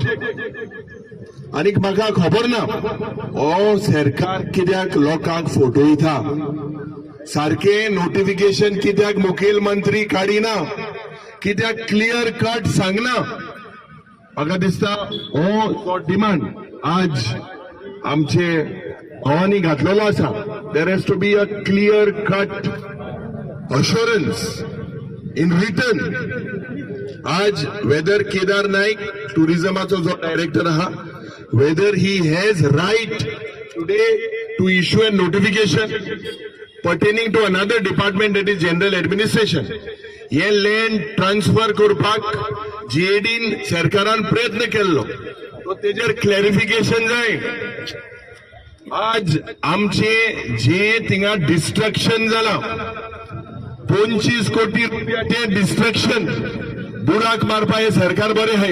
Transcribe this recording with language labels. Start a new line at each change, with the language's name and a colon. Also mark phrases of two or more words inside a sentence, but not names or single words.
Konkani: आणि म्हाका खबर ना हो सरकार कित्याक लोकांक फटयता, सारखे नोटिफिकेशन कित्याक मुखेलमंत्री काडिना, कित्याक
English: clear cut
Konkani: सांगना. म्हाका दिसता हो तो डिमांड आज आमचे भावांनी घातलेलो आसा.
English: there has to be a clear cut assurance in written.
Konkani: आज whether Kedar Naik, tourismacho जो डायरेक्टर आहा,
English: whether he has right today to issue a notification pertaining to another department, that is general administration, हे land transfer
Konkani: करपाक JDन सरकारान प्रयत्न केल्लो, तो तेजेर क्लॅरिफिकेशन जाय. आज आमचे जे थिंगा डिस्ट्रक्शन जाला, 25 कोटी रुपयाचे डिस्ट्रक्शन, बुराक मारपा हे सरकार बरे आहे.